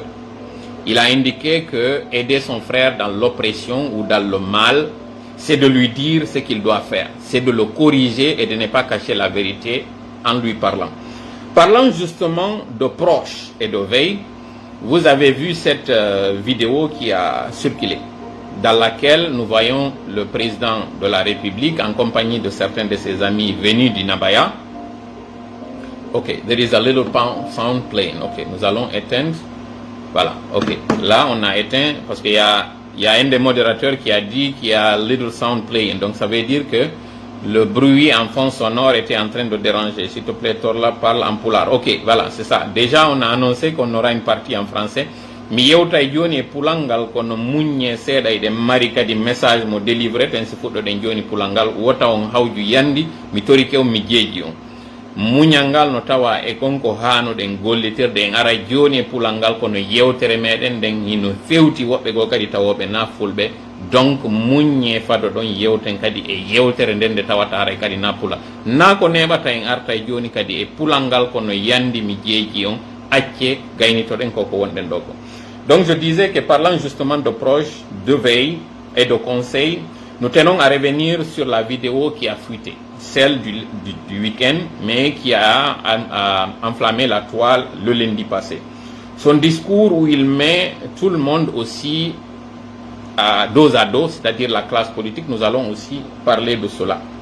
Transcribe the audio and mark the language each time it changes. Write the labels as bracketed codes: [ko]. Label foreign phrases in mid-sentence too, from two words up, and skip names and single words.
[fr] Il a indiqué que aider son frère dans l'oppression ou dans le mal, c'est de lui dire ce qu'il doit faire, c'est de le corriger et de ne pas cacher la vérité en lui parlant. Parlant justement de proches et de veille, vous avez vu cette vidéo qui a circulé, dans laquelle nous voyons le président de la République en compagnie de certains de ses amis venus du Nabaya. [en] Ok, there is a little sound playing. [fr] Ok, nous allons éteindre. Voilà, ok. Là, on a éteint parce qu'il y a un des modérateurs qui a dit qu'il y a [en] little sound playing. [fr] Donc, ça veut dire que le bruit en fond sonore était en train de déranger. S'il te plaît, Torla, parle en poulard. Ok, voilà, c'est ça. Déjà, on a annoncé qu'on aura une partie en français. [ff] Mi yewtay joni e pulangal kono muñe seeɗa eɗen mari kadi message mo délivré ten si fuɗɗoɗen joni pulangal wota on hawju yandi mi tori kew mi jeeji on muñal ngal no tawa e konko hanuɗen gollitirde en ara joni e pulangal kono yewtere meɗen nden hino fewti woɓɓe goo kadi tawoɓe na fulɓe donc muñe fado ɗon yewten kadi e yewtere nden nde tawata kadi na pula na ko neɓata en arta e joni kadi e pulangal kono yandi mi jeeji on acce gaynitoɗen koko wonɗen ɗo ko. [fr] Donc je disais que parlant justement de proches, de veille et de conseils, nous tenons à revenir sur la vidéo qui a fuité, celle du week-end, mais qui a enflammé la toile le lundi passé. Son discours où il met tout le monde aussi dos à dos, c'est-à-dire la classe politique, nous allons aussi parler de cela.